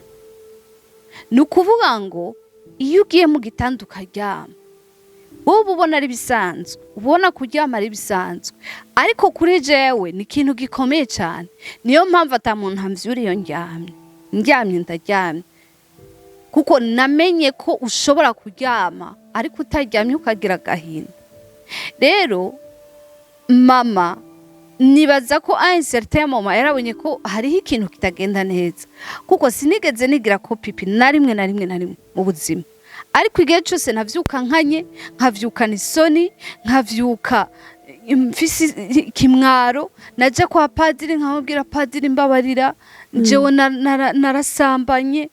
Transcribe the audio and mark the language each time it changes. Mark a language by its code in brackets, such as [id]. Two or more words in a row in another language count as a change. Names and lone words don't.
[rn] Nukuvuga ngo iyo ugiye mu gitanda ukaryama wowe ubona ari bisanzwe, ubona kuryama ari bisanzwe, ariko kuri jewe ni ikintu gikomeye cyane. Niyo mpamvu atamuntu amvyura iyo ndyamye ndaryamye, kuko namenye ko ushobora kuryama ariko utaryamye ukagira gahinda. Rero mama nibaza ko [fr] a un certain moment [rn] yarabonye ko hariho ikintu kitagenda neza, kuko sinigeze nigira ko pipi na rimwe mu buzima. Ariko igihe cyose navyuka nkanye, nkavyuka nisoni, nkavyuka mfisi kimwaro, naje kwa padiri nkamubwira padiri mbabarira, jewe narasambanye.